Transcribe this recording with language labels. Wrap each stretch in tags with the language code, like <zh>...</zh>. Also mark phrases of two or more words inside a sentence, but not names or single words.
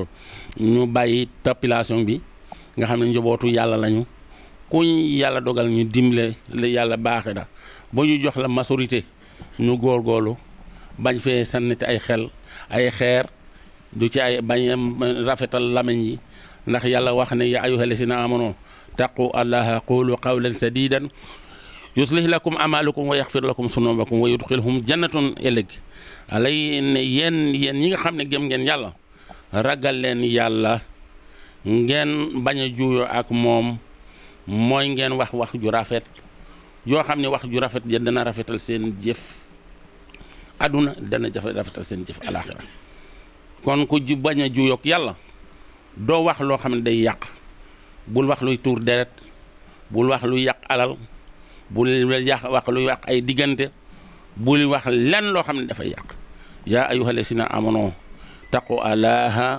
<wo>ñu bàyyi population bi nga xam ne njobootu yàlla lañu kuñ yàlla dogal ñu dimle la yàlla baaxe da ba ñu jox la majorité ñu góorgóorlu bañ fee sànniti ay xeer du ci ay bañ rafetal lamañ yi ndax yàlla wax ne</wo> <ar>يا أيها الذين آمنوا اتقوا الله قولوا قولا سديدا يصلح لكم أعمالكم ويغفر لكم ذنوبكم ويدخلهم جنات</ar> <wo>ëllëg alay ne yéen ñi nga xam ne gëm ngeen yàlla ragal leen yàlla ngeen bañ a juuyoo ak moom mooy ngeen wax ju rafet yoo xam ne wax ju rafet ja dana rafetal seen jëf aduna dana rafetal seen jëf alaxira kon ku ji bañ a juuyoog yàlla doo wax loo xam ne day yàq bul wax luy tuur deret bul wax luy yàq alal bul wax luy yàq ay diggante bul wax lenn loo xam ne dafay yàq</wo> <ar>يا أيها الذين آمنوا اتقوا الله</ar>